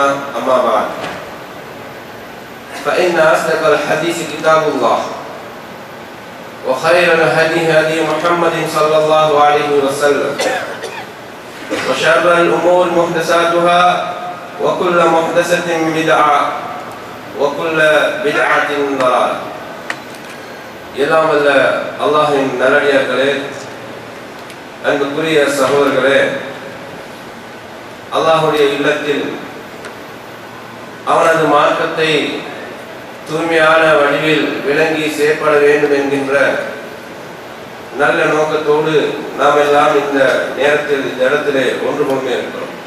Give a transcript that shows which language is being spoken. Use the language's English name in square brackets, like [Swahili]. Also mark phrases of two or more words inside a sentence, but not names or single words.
[Arabic] أما بعد فإن أصدق الحديث كتاب الله وخير الهدي هدي محمد صلى الله عليه وسلم وشر الأمور محدثاتها وكل محدثة بدعة وكل بدعة ضلالة. [Tamil] எல்லாம் வல்ல அல்லாஹ்வின் நல்லடியார்களே, அன்புக்குரிய சகோதரர்களே, அல்லாஹ்வுடைய இல்லத்தில் அவனது மார்க்கத்தை தூய்மையான வடிவில் விளங்கி செயற்பட வேண்டும் என்கின்ற நல்ல நோக்கத்தோடு நாம் எல்லாம் இந்த நேரத்தில் இந்த இடத்திலே ஒன்று கொண்டு இருக்கிறோம்.